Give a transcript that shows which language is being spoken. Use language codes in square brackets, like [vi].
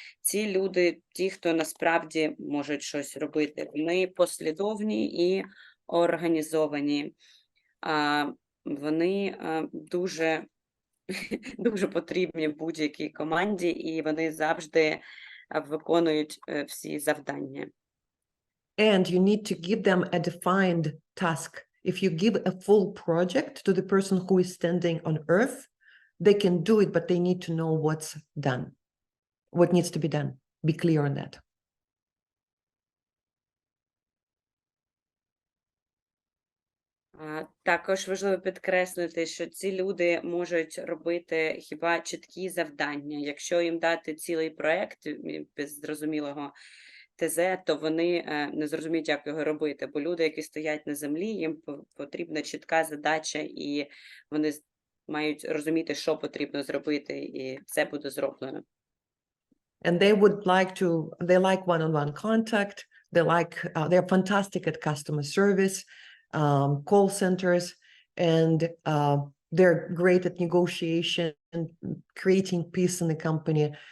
[uk] Ці люди, ті, хто насправді можуть щось робити, вони послідовні і організовані. Вони дуже дуже потрібні будь-якій команді, і вони завжди виконують всі завдання. [en] And you need to give them a defined task. If you give a full project to the person who is standing on earth, they can do it, but they need to know what's done, what needs to be done. Be clear on that. [uk] Також важливо підкреслити, що ці люди можуть робити хіба чіткі завдання. Якщо їм дати цілий проєкт без зрозумілого ТЗ, то вони не зрозуміють, як його робити. Бо люди, які стоять на землі, їм потрібна чітка задача, і вони мають розуміти, що потрібно зробити, і це буде зроблено. [en] And they like one-on-one contact. They're fantastic at customer service, call centers, and they're great at negotiation, creating peace in the company.